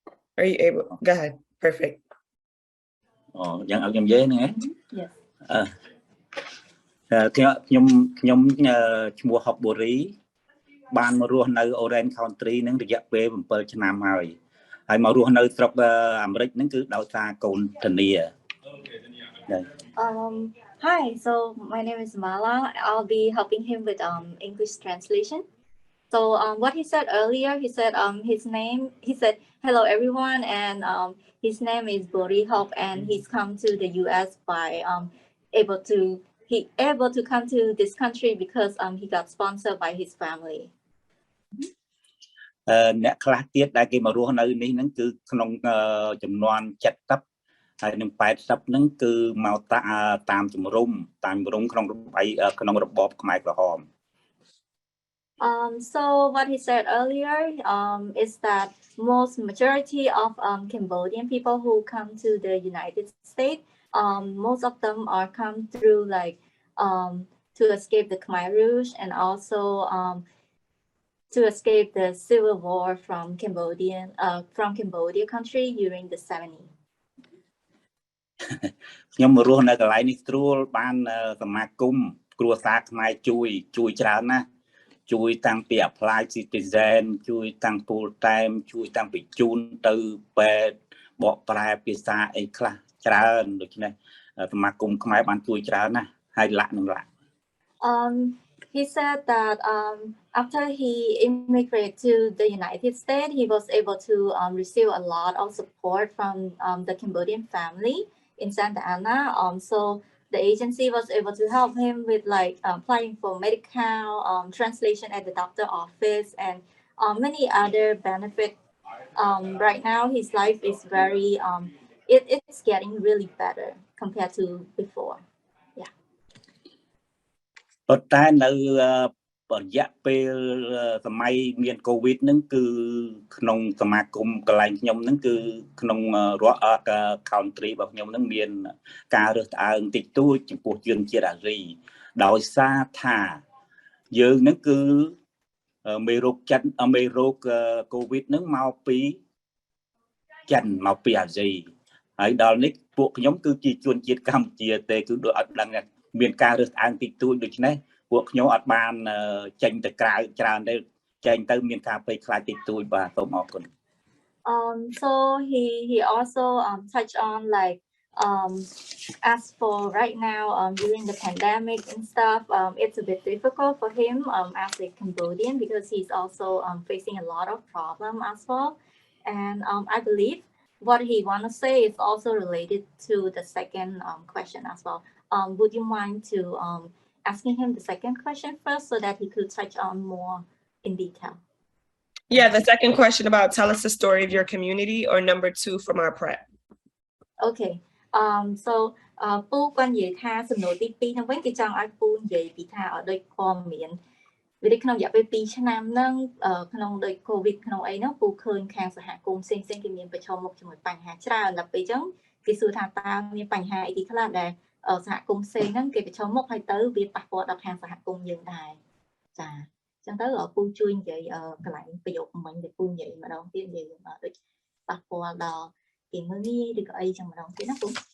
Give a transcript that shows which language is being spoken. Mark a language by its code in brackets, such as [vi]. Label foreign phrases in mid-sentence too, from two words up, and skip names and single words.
[en] Are you able? Go ahead. Perfect. [km] យ៉ាងឲ្យខ្ញុំនិយាយហ្នឹងហ៎ [en] Yes. [km] ខ្ញុំឈ្មោះហុកបូរីបានមករស់នៅ Orange Country ហ្នឹងរយៈពេល7ឆ្នាំហើយមករស់នៅស្រុកអាមេរិកហ្នឹងគឺដោយសារកូនធានា [en] Hi, so my name is Mala. I'll be helping him with English translation. So what he said earlier, he said he said hello everyone, and his name is Bori Hop, and he's come to the US by able to come to this country because he got sponsored by his family. [km] អ្នកខ្លះទៀតដែលគេមករស់នៅនេះហ្នឹងគឺក្នុងចំនួន70ហើយនឹង80ហ្នឹងគឺមកតាមជំរំក្នុងរបបខ្មែរក្រហម [en] So what he said earlier is that majority of Cambodian people who come to the United States, most of them are come through like to escape the Khmer Rouge and also to escape the civil war from Cambodia country during the 70s. [km] ខ្ញុំមករស់នៅកន្លែងនេះស្រួលបានសមាគមគ្រួសារខ្មែរជួយច្រើនណាស់ជួយតាំងពី [en] apply citizen [km] ជួយតាំង [en] full time [km] ជួយតាំងពីជូនទៅពេទ្យបកប្រែភាសាអីខ្លះច្រើនដូច្នេះសមាគមខ្មែរបានជួយច្រើនណាស់ហើយលក្ខនឹងលក្ខ [en] He said that after he immigrated to the United States, he was able to receive a lot of support from the Cambodian family in Santa Ana. So the agency was able to help him with like applying for medical, translation at the doctor office, and many other benefits. Right now, his life is very, it's getting really better compared to before. [km] ប៉ុន្តែនៅរយៈពេលសម័យមានកូវីដហ្នឹងគឺក្នុងសមាគមកន្លែងខ្ញុំហ្នឹងគឺក្នុងរដ្ឋ country របស់ខ្ញុំហ្នឹងមានការរើសអើងតិចតួចចំពោះជនជាតិអាស៊ីដោយសារថាយើងហ្នឹងគឺមេរោគកូវីដហ្នឹងមកពីចិនមកពីអាស៊ីហើយដល់នេះពួកខ្ញុំគឺជាជនជាតិកម្ពុជាទេគឺដូចអត់ដឹងមានការរើសអើងតិចតួចដូច្នេះពួកខ្ញុំអត់បានចេញទៅក្រៅច្រើនទេចេញទៅមានការភ័យខ្លាចតិចតួចបាទសូមអរគុណ [en] So he also touched on like as for right now during the pandemic and stuff, it's a bit difficult for him as a Cambodian because he's also facing a lot of problem as well. And I believe what he want to say is also related to the second question as well. Would you mind to asking him the second question first so that he could touch on more in detail? Yeah, the second question about tell us the story of your community, or number 2 from our prep. Okay. [km] So ពូគាត់និយាយថាសំណួរទី2ហ្នឹងវិញគេចង់ឲ្យពូនិយាយពីថាឲ្យដូចព័ត៌មានវាក្នុងរយៈពេល 2ឆ្នាំហ្នឹងក្នុងដូច COVID ក្នុងអីហ្នឹងពូឃើញខាងសហគមន៍ផ្សេងៗគេមានប្រឈមមុខជាមួយបញ្ហាច្រើនដល់ពេលអញ្ចឹងគេសួរថាតើមានបញ្ហាអីខ្លះដែលសហគមន៍ផ្សេងហ្នឹងគេប្រឈមមុខហើយទៅវាប៉ះពាល់ដល់ខាងសហគមន៍យើងដែរចាអញ្ចឹងទៅពូជួយនិយាយកន្លែងប្រយោគមិញដែលពូនិយាយម្ដងទៀតនិយាយដូចប៉ះពាល់ដល់គេមើលងាយឬក៏អីចឹងម្ដងទៀតណាពូ